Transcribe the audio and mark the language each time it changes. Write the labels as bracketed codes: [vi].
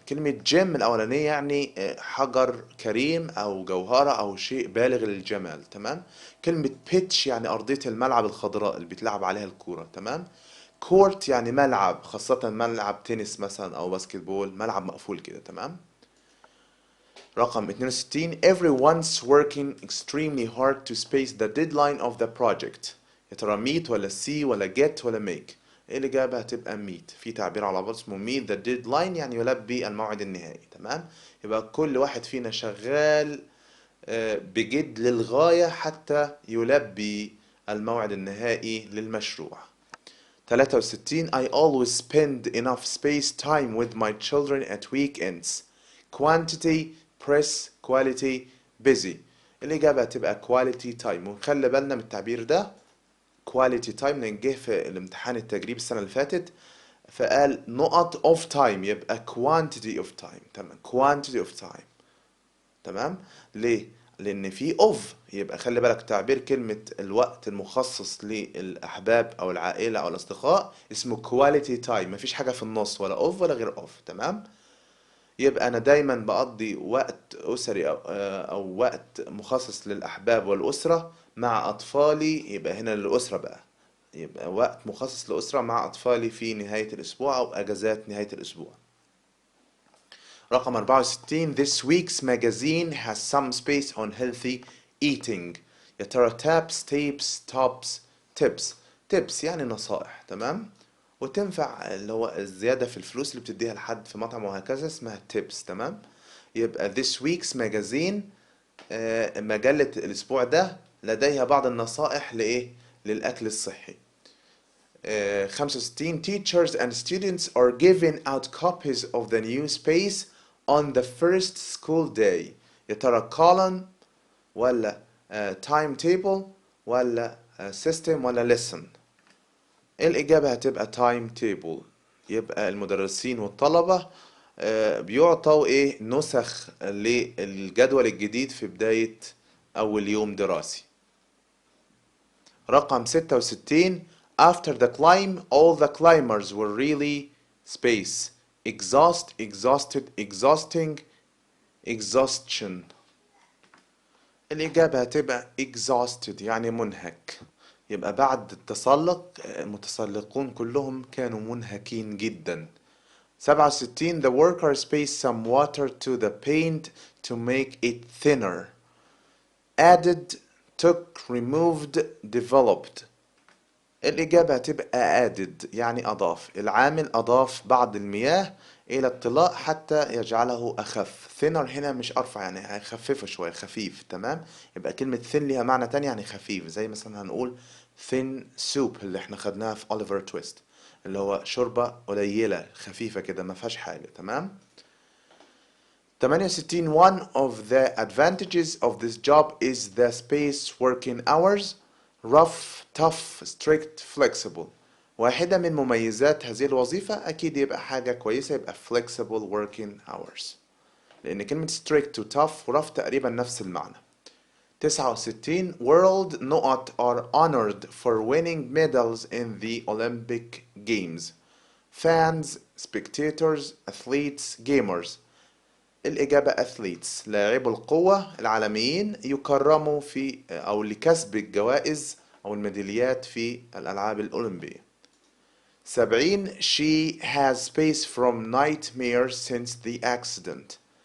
[ar] كلمة جيم الأولانية يعني حجر كريم أو جوهرة أو شيء بالغ للجمال، تمام. كلمة بيتش يعني أرضية الملعب الخضراء اللي بيتلعب عليها الكورة، تمام. كورت يعني ملعب، خاصة ملعب تنس مثلا أو باسكتبول، ملعب مقفول كده، تمام. رقم 62. [en] Everyone's working extremely hard to space the deadline of the project. [ar] يا ترى meet ولا see ولا get ولا make؟ الإجابة هتبقى meet. في تعبير على بعض اسمه [en] meet the deadline [ar] يعني يلبي الموعد النهائي، تمام. يبقى كل واحد فينا شغال بجد للغاية حتى يلبي الموعد النهائي للمشروع. [en] 63 I always spend enough space time with my children at weekends. Quantity, press, quality, busy. [ar] الإجابة هتبقى quality time. ونخلي بالنا من التعبير ده [en] quality time [ar] لأن جه في الامتحان التجريبي السنة اللي فاتت فقال نقط [en] of time [ar] يبقى [en] quantity of time. تمام quantity of time. [ar] تمام ليه؟ لأن في of يبقى خلي بالك تعبير كلمة الوقت المخصص للأحباب أو العائلة أو الأصدقاء اسمه [en] quality time. [ar] مفيش حاجة في النص ولا of ولا غير of. تمام يبقى أنا دايما بقضي وقت أسري أو وقت مخصص للأحباب والأسرة مع أطفالي. يبقى هنا للأسرة بقى يبقى وقت مخصص للأسرة مع أطفالي في نهاية الأسبوع أو أجازات نهاية الأسبوع. [en] رقم 64 This week's magazine has some space on healthy eating. [ar] يا ترى [en] taps, tapes, tops, tips. [ar] tips يعني نصائح. تمام وتنفع اللي هو الزيادة في الفلوس اللي بتديها لحد في مطعم وهكذا اسمها tips. تمام يبقى [en] this week's magazine [ar] مجلة الأسبوع ده لديها بعض النصائح لإيه؟ للأكل الصحي. [en] 65 Teachers and students are giving out copies of the new space on the first school day. [ar] يا ترى column ولا timetable ولا system ولا lesson. الإجابة هتبقى timetable. يبقى المدرسين والطلبة بيعطوا إيه نسخ للجدول الجديد في بداية أول يوم دراسي. [en] رقم 66 After the climb all the climbers were really space exhausted exhausting exhaustion. [ar] الإجابة هتبقى exhausted يعني منهك. يبقى بعد التسلق المتسلقون كلهم كانوا منهكين جدا. [en] 67 The workers spaced some water to the paint to make it thinner. Added, took, removed, developed. [ar] الإجابة هتبقى added يعني أضاف. العامل أضاف بعض المياه إلى الطلاء حتى يجعله أخف. thinner هنا مش أرفع يعني هيخففه شوية خفيف. تمام يبقى كلمة thin ليها معنى تاني يعني خفيف زي مثلا هنقول [en] thin soup [ar] اللي احنا خدناها في أوليفر تويست اللي هو شوربة قليلة خفيفة كده ما فيهاش حاجة. [en] تمام 68 One of the advantages of this job is the space working hours rough, tough, strict, flexible. [ar] واحدة من مميزات هذه الوظيفة أكيد يبقى حاجة كويسة يبقى [en] flexible working hours [ar] لأن كلمة strict و tough و rough تقريبا نفس المعنى. [en] 69 World نقط are honored for winning medals in the Olympic Games. Fans, spectators, athletes, gamers. [ar] الإجابة athletes لاعبو القوة العالميين يكرموا في أو لكسب الجوائز أو الميداليات في الألعاب الأولمبية. [en] 70 She has space from nightmares since the accident.